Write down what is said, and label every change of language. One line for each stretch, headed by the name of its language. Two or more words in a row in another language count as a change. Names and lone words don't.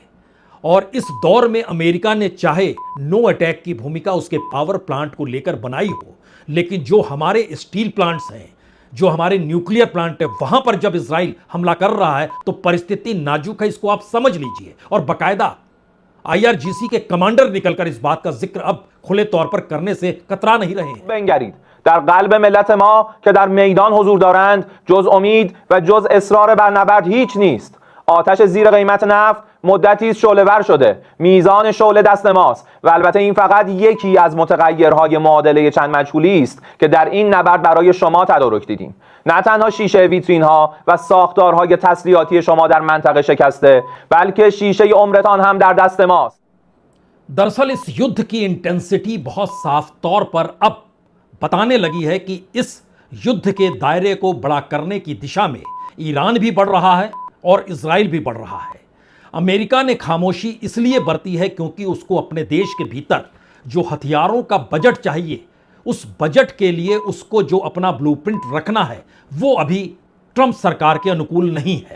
Hindi: और इस दौर में अमेरिका ने चाहे
English: no attack
Hindi: की भूमिका उसके
English: power plant
Hindi: को लेकर बनाई हो, लेकिन जो हमारे
English: steel plants
Hindi: हैं, जो हमारे
English: nuclear plant
Hindi: है, वहां पर जब इजराइल हमला कर रहा है तो परिस्थिति नाजुक है, इसको आप समझ लीजिए। और बकायदा आईआरजीसी के कमांडर निकलकर इस बात का जिक्र अब खुले तौर पर करने से कतरा नहीं रहे हैं।
Persian: بنگرید در قلب ملت ما که در میدان حضور دارند جز امید و جز اصرار بر نبرد هیچ نیست. آتش زیر قیمت نفت مدتی است شعله‌ور شده. میزان شعله دست ماست و البته این فقط یکی از متغیرهای معادله چند مجهولی است که در این نبرد برای شما تدارک دیدیم. نه تنها شیشه ویترین ها و ساختارهای تسلیحاتی شما در منطقه شکسته، بلکه شیشه عمرتان هم در دست ماست.
Hindi: दरअसल इस युद्ध की इंटेंसिटी बहुत साफ तौर पर अब बताने लगी है कि इस युद्ध के दायरे को बड़ा करने की दिशा में ईरान भी बढ़ रहा है और इजराइल भी बढ़ रहा है। अमेरिका ने खामोशी इसलिए बरती है क्योंकि उसको अपने देश के भीतर जो हथियारों का बजट चाहिए, उस बजट के लिए उसको जो अपना ब्लूप्रिंट रखना है वो अभी ट्रंप सरकार के अनुकूल नहीं है।